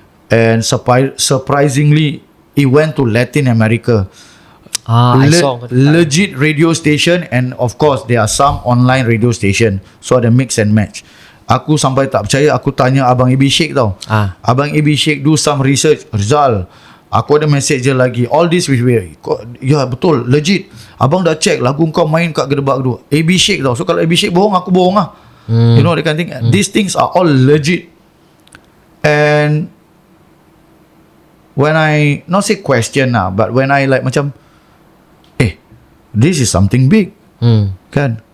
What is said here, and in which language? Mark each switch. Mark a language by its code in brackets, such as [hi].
[en] And surprisingly, it went to Latin America. Legit radio station, and of course there are some online radio station. So ada mix and match. [ms] Aku sampai tak percaya, aku tanya Abang AB Sheikh tau. [en] Abang AB Sheikh do some research. Ryzall, [ms] aku ada message je lagi. [en] All this with me. [ms] Ya betul, legit. Abang dah check lagu kau main kat Gedebak tu. AB Sheikh tau. So kalau AB Sheikh bohong, aku bohong lah. [en] You know, that kind of thing. These things are all legit. And when I not say question lah, but when I like macam this is something big, kan?